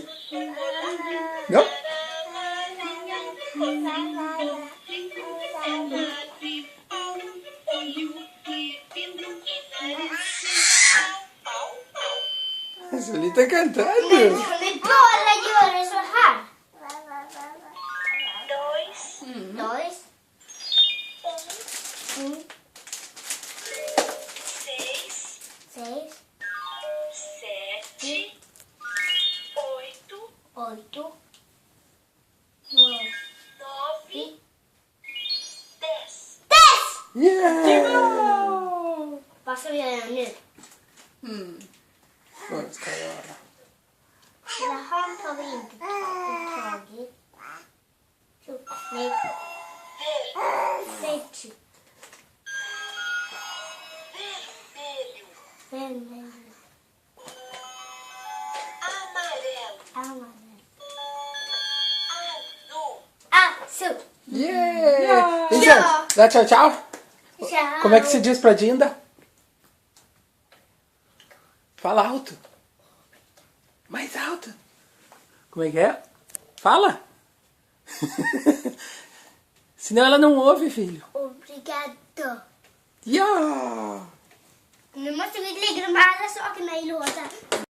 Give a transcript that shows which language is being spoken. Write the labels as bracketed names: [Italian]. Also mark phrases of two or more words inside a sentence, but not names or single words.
[Portuguese] Não? A Julie tá cantando. [Swedish] Men bara göra så här. 2, 2. 6, 6. 7, 8, 8. 9, 10. 10! Yeah! Vad ska vi göra nu? Vad ska jag göra? Det här har vi inte tagit. Nej. [Portuguese] Verde. Vermelho, Vermelho. amarelo, Amarelo. azul, Azul. Yeah! Vincent, dá tchau, tchau. Tchau. Como é que se diz pra Dinda? Fala alto. Mais alto. Como é que é? Fala. Senão ela não ouve, filho. Obrigado. [Swedish] Ja! Nu måste vi lägga de andra sakerna i lådan.